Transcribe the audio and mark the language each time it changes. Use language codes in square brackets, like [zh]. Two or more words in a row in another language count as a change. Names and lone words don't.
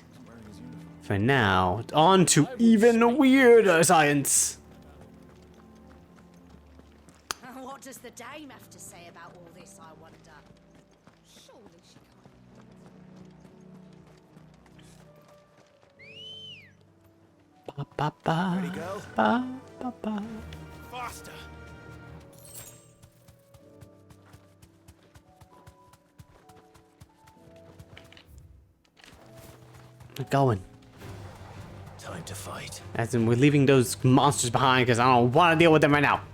[en] For now, on to even weirder science. What does the dame have to say about all this, I wonder? Surely she can't. Ba, ba, ba, Ready, girl? ba, ba, ba. Faster! We're going. Time to fight. As in, we're leaving those monsters behind because I don't want to deal with them right now.